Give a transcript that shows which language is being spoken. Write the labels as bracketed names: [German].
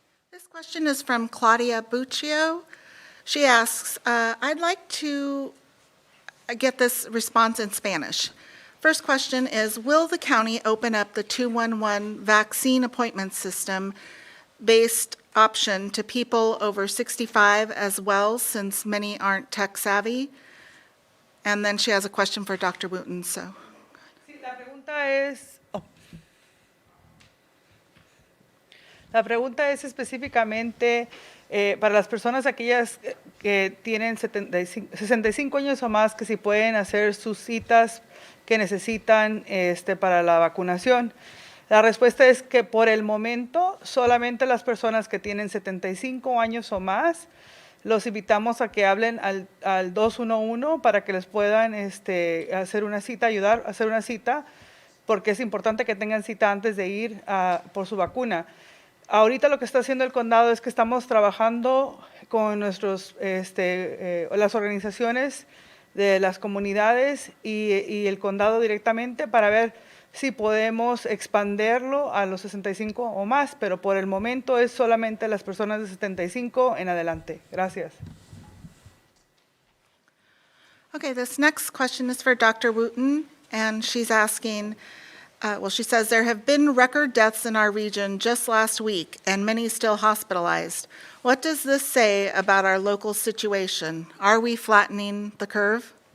[English] This question is from Claudia Buccio. She asks, I'd like to get this response in Spanish. First question is, will the county open up the 211 vaccine appointment system based option to people over 65 as well, since many aren't tech savvy? And then she has a question for Dr. Wooten, so. [Spanish] Sí, la pregunta es, la pregunta es específicamente para las personas aquellas que tienen 65 años o más, que si pueden hacer sus citas que necesitan para la vacunación. La respuesta es que por el momento solamente las personas que tienen 75 años o más, los invitamos a que hablen al 211 para que les puedan hacer una cita, ayudar a hacer una cita, porque es importante que tengan cita antes de ir por su vacuna. Ahorita lo que está haciendo el condado es que estamos trabajando con las organizaciones de las comunidades y el condado directamente para ver si podemos expanderlo a los 65 o más, pero por el momento es solamente las personas de 75 en adelante. Gracias. [English] Okay, this next question is for Dr. Wooten, and she's asking, she says, there have been record deaths in our region just last week, and many still hospitalized. What does this say about our local situation? Are we flattening the curve?